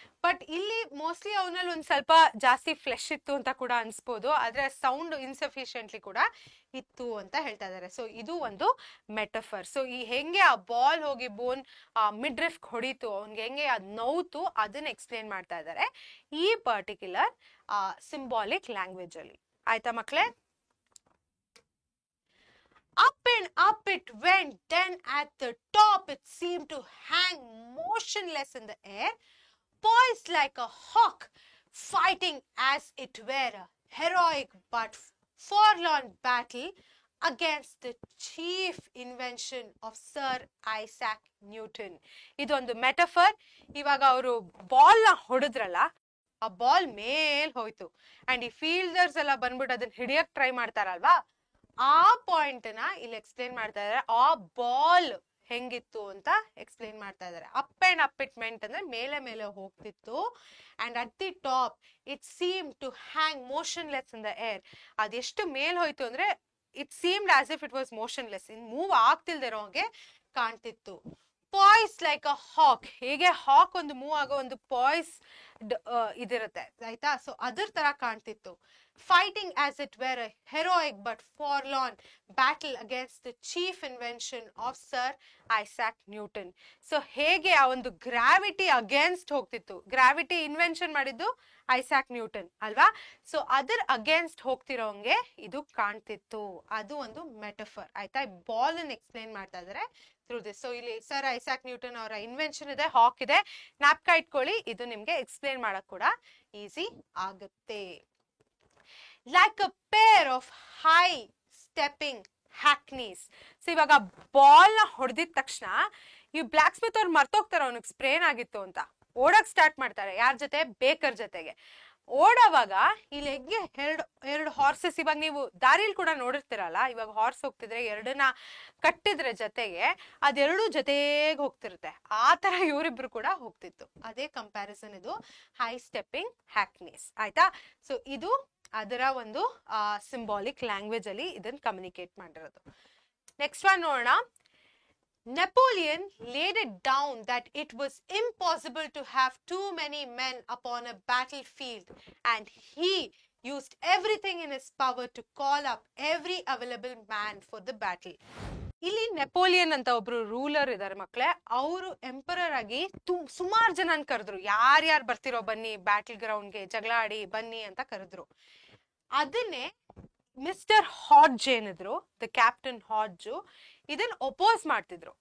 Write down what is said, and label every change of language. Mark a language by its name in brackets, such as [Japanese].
[Kannada] But ಇಲ್ಲಿ mostly ಅವನಲ್ಲಿ ಒಂದ್ ಸ್ವಲ್ಪ ಜಾಸ್ತಿ ಫ್ಲೆಶ್ ಇತ್ತು ಅಂತ ಕೂಡ ಅನ್ಸ್ಬೋದು, ಆದ್ರೆ ಸೌಂಡ್ ಇನ್ಸಫಿಷಿಯಂಟ್ಲಿ ಕೂಡ ಇತ್ತು ಅಂತ ಹೇಳ್ತಾ ಇದಾರೆ. ಸೊ ಇದು ಒಂದು ಮೆಟಫರ್. ಸೊ ಈ ಹೆಂಗೆ ಆ ಬಾಲ್ ಹೋಗಿ ಬೋನ್ ಮಿಡ್ ರಿಫ್ ಹೊಡಿತು, ಅವ್ನ್ಗೆ ಹೆಂಗೆ ಅದ್ ನೋವ್ತು, ಅದನ್ನ ಎಕ್ಸ್ಪ್ಲೇನ್ ಮಾಡ್ತಾ ಇದಾರೆ ಈ ಪರ್ಟಿಕ್ಯುಲರ್ ಸಿಂಬಾಲಿಕ್ ಲ್ಯಾಂಗ್ವೇಜ್ ಅಲ್ಲಿ. ಆಯ್ತಾ ಮಕ್ಳೇ? [English] Up and up it went, then at the top it seemed to hang motionless in the air, poised like a hawk, fighting as it were a heroic but forlorn battle against the chief invention of Sir Isaac Newton. [Kannada] ಇದೊಂದು metaphor. ಇವಾಗ ಅವರು ball ನ ಹೊಡೆದ್ರಲ್ಲ, ಆ ball ಮೇಲ್ ಹೋಯ್ತು and ಈ fielders ಎಲ್ಲ ಬಂದ್ಬಿಟ್ಟು ಅದನ್ನ ಹಿಡಿಯಕ್ ಟ್ರೈ ಮಾಡ್ತಾರಲ್ವಾ, ಆ ಪಾಯಿಂಟ್ ನ ಇಲ್ಲಿ ಎಕ್ಸ್ಪ್ಲೇನ್ ಮಾಡ್ತಾ ಇದಾರೆ. ಆ ಬಾಲ್ ಹೆಂಗಿತ್ತು ಅಂತ ಎಕ್ಸ್ಪ್ಲೇನ್ ಮಾಡ್ತಾ ಇದಾರೆ. [English] up and up it went [Kannada] ಅಂದ್ರೆ ಮೇಲೆ ಮೇಲೆ ಹೋಗ್ತಿತ್ತು. [English] And at the top it seem to hang motionless in the air. [Kannada] ಅದೆಷ್ಟು ಮೇಲ್ ಹೋಯ್ತು ಅಂದ್ರೆ [English] it seemed as if it was motionless, [Kannada] in move ಆಗ್ತಿಲ್ದಿರೋ ಹಾಗೆ ಕಾಣ್ತಿತ್ತು. [English] Poised like a hawk. [Kannada] ಹೇಗೆ ಹಾಕ್ ಒಂದು ಮೂವ್ ಆಗೋ ಒಂದು ಪಾಯ್ಸ್ ಇದಿರುತ್ತೆ, ಆಯ್ತಾ? ಸೊ ಅದ್ರ ತರ ಕಾಣ್ತಿತ್ತು. [English] Fighting as it were a heroic but forlorn battle against the chief invention of Sir Isaac Newton. [Kannada] So ಹೇಗೆ ಆ ಒಂದು ಗ್ರಾವಿಟಿ ಅಗೇನ್ಸ್ಟ್ ಹೋಗ್ತಿತ್ತು. ಗ್ರಾವಿಟಿ ಇನ್ವೆನ್ಷನ್ ಮಾಡಿದ್ದು ಐಸಾಕ್ ನ್ಯೂಟನ್ ಅಲ್ವಾ? ಸೊ ಅದರ ಅಗೇನ್ಸ್ಟ್ ಹೋಗ್ತಿರೋಂಗೆ ಇದು ಕಾಣ್ತಿತ್ತು. ಅದು ಒಂದು ಮೆಟಫರ್. ಆಯ್ತಾ? ಬಾಲ್ ಅನ್ನು ಎಕ್ಸ್ಪ್ಲೇನ್ ಮಾಡ್ತಾ ಇದಾರೆ ಥ್ರೂ ದಿಸ್. ಸೊ ಇಲ್ಲಿ ಸರ್ ಐಸಾಕ್ ನ್ಯೂಟನ್ ಅವರ ಇನ್ವೆನ್ಷನ್ ಇದೆ, ಹಾಕ್ ಇದೆ, ಜ್ಞಾಪಕ ಇಟ್ಕೊಳ್ಳಿ. ಇದು ನಿಮ್ಗೆ ಎಕ್ಸ್ಪ್ಲೇನ್ ಮಾಡಕ್ ಕೂಡ ಈಸಿ ಆಗುತ್ತೆ. [English] Like a pair of high stepping hackneys. [Kannada] So ಇವಾಗ ಬಾಲ್ ನ ಹೊಡೆದಿದ ತಕ್ಷಣ ಈ ಬ್ಲಾಕ್ ಸ್ಮಿತ್ ಅವ್ರು ಮರ್ತೋಗ್ತಾರೆ ಅವನಿಗೆ ಸ್ಪ್ರೇನ್ ಆಗಿತ್ತು ಅಂತ. ಓಡಕ್ ಸ್ಟಾರ್ಟ್ ಮಾಡ್ತಾರೆ. ಯಾರ ಜೊತೆ? ಬೇಕರ್ ಜೊತೆಗೆ. ಓಡೋವಾಗ ಈ ಲೆಗ್ಗೆ ಎರಡು ಹಾರ್ಸಸ್, ಇವಾಗ ನೀವು ದಾರಿಲಿ ಕೂಡ ನೋಡಿರ್ತೀರಲ್ಲ, ಇವಾಗ ಹಾರ್ಸ್ ಹೋಗ್ತಿದ್ರೆ ಎರಡನ್ನ ಕಟ್ಟಿದ್ರೆ ಜೊತೆಗೆ ಅದೆರಡು ಜೊತೆಗೆ ಹೋಗ್ತಿರುತ್ತೆ. ಆ ತರ ಇವರಿಬ್ರು ಕೂಡ ಹೋಗ್ತಿತ್ತು. ಅದೇ ಕಂಪ್ಯಾರಿಸನ್ ಇದು ಹೈ ಸ್ಟೆಪ್ಪಿಂಗ್ ಹ್ಯಾಕ್ನೀಸ್. ಆಯ್ತಾ? ಸೊ ಇದು ಅದರ ಒಂದು ಸಿಂಬಾಲಿಕ್ ಲ್ಯಾಂಗ್ವೇಜ್ ಅಲ್ಲಿ ಇದನ್ನ ಕಮ್ಯುನಿಕೇಟ್ ಮಾಡಿರೋದು. ನೆಕ್ಸ್ಟ್ ಒನ್ ನೋಡೋಣ. [English] Napoleon laid it down that it was impossible to have too many men upon a battlefield, and he used everything in his power to call up every available man for the battle. [Kannada] ಇಲ್ಲಿ Napoleon ಅಂತ ಒಬ್ರು ruler ಇದಾರೆ ಮಕ್ಳೇ. ಅವರು emperor ಆಗಿ ಸುಮಾರು ಜನನ್ ಕರೆದ್ರು. ಯಾರ್ಯಾರು ಬರ್ತಿರೋ ಬನ್ನಿ ಬ್ಯಾಟಲ್ ಗ್ರೌಂಡ್ಗೆ, ಜಗಳ ಆಡಿ ಬನ್ನಿ ಅಂತ ಕರೆದ್ರು. ಅದನ್ನೇ ಮಿಸ್ಟರ್ ಹಾಡ್ಜ್ ಏನಿದ್ರು, ದ ಕ್ಯಾಪ್ಟನ್ ಹಾಡ್ಜು, ಇದನ್ನ ಒಪೋಸ್ ಮಾಡ್ತಿದ್ರು.